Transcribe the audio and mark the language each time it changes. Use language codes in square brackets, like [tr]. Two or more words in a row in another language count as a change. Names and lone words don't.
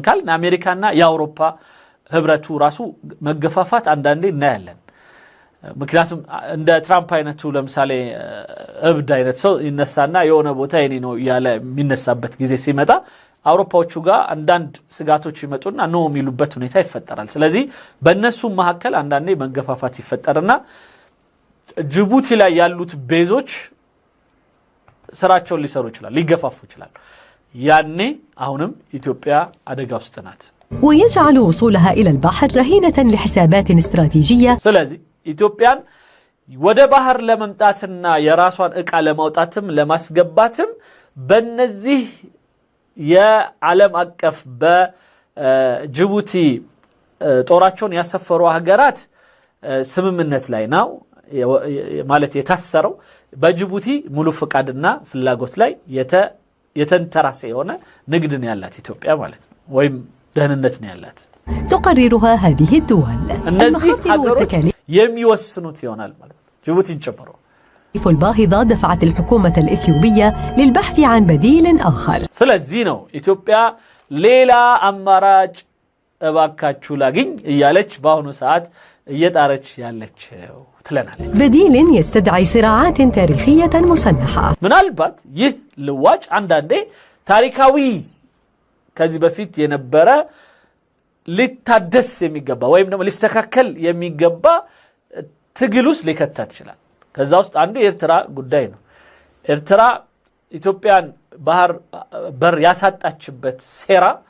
[am] ካል አሜሪካና የአውሮፓ ህብረቱ ራሱ መገፋፋት አንዳንዴ እናያለን ምክንያቱም እንደ ትራምፕ አይነቱ ለምሳሌ እብድ አይነት ሰው ይነሳና የሆነ ቦታ የኔ ነው ያለ የሚነሳበት ጊዜ ሲመጣ አውሮፓዎቹ ጋር አንዳንድ ስጋቶች ይመጡና ነው የሚሉበት ሁኔታ ይፈጠራል ስለዚህ በእነሱ መሐከል አንዳንዴ መንገፋፋት ይፈጠርና ጅቡቲ ላይ ያሉት ቤዞች ስራቸውን ሊሰሩ ይችላል ሊገፋፉ ይችላል ያኔ አሁንም ኢትዮጵያ አደጋ ውስጥ ናት [ar] ويجعل وصولها إلى البحر رهينة لحسابات استراتيجية [am] ስለዚህ ኢትዮጵያን ወደ ባህር ለመምጣትና የራሷን ዕቃ ለማውጣትም ለማስገባትም በእነዚህ የዓለም አቀፍ በጅቡቲ ጦራቸውን ያሰፈሩ ሀገራት ስምምነት ላይ ነው ማለት የታሰረው በጅቡቲ ሙሉ ፍቃድና ፍላጎት ላይ የተንተራሰ የሆነ ንግድን ያላት ኢትዮጵያ ማለት ነው ወይም ደህንነት ነው ያላት [ar] تقررها هذه الدول المخاطر والتكاليف [am] የሚወስኑት ይሆናል ማለት ጅቡቲን ጨምሮ [ar] الباهظة دفعت الحكومة الإثيوبية للبحث عن بديل آخر [am] ስለዚህ ነው ኢትዮጵያ ሌላ አማራጭ እባካችሁ ላግኝ እያለች በአሁኑ ሰዓት እየጣረች ያለችው ትለናለች [ar] بديل يستدعي صراعات تاريخية مسلحة [am] ምናልባት ይህ ልዋጭ አንዳንዴ ታሪካዊ ከዚህ በፊት የነበረ ሊታደስ የሚገባ ወይም ደግሞ ሊስተካከል የሚገባ ትግሉስ ሊከታት ይችላል ከዛ ውስጥ አንዱ የኤርትራ ጉዳይ ነው ኤርትራ ኢትዮጵያን ባህር በር ያሳጣችበት ሴራ